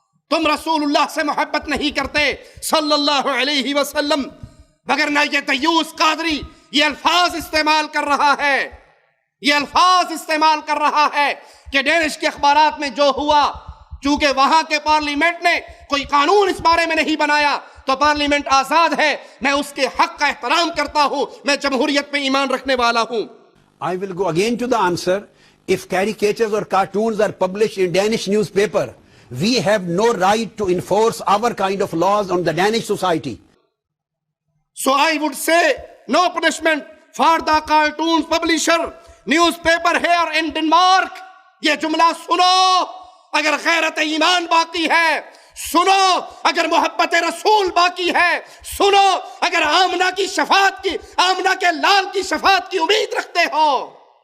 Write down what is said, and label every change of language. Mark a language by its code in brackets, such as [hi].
[ur] تم رسول اللہ سے محبت نہیں کرتے صلی اللہ علیہ وسلم، مگر نہ یہ دیوس قادری یہ الفاظ استعمال کر رہا ہے، یہ الفاظ استعمال کر رہا ہے کہ ڈینش کے اخبارات میں جو ہوا، چونکہ وہاں کے پارلیمنٹ نے کوئی قانون اس بارے میں نہیں بنایا تو پارلیمنٹ آزاد ہے، میں اس کے حق کا احترام کرتا ہوں، میں جمہوریت پہ ایمان رکھنے والا ہوں۔ [en] I will go again to the answer. If caricatures or cartoons are published in Danish newspaper, we have no right to enforce our kind of laws on the Danish society. So I would say no punishment for the cartoons publisher newspaper here in Denmark۔ [ur] یہ جملہ سنو، اگر غیرت ایمان باقی ہے، سنو اگر محبت رسول باقی ہے، سنو اگر آمنہ کی شفاعت کی، آمنہ کے لال کی شفاعت کی امید رکھتے ہو۔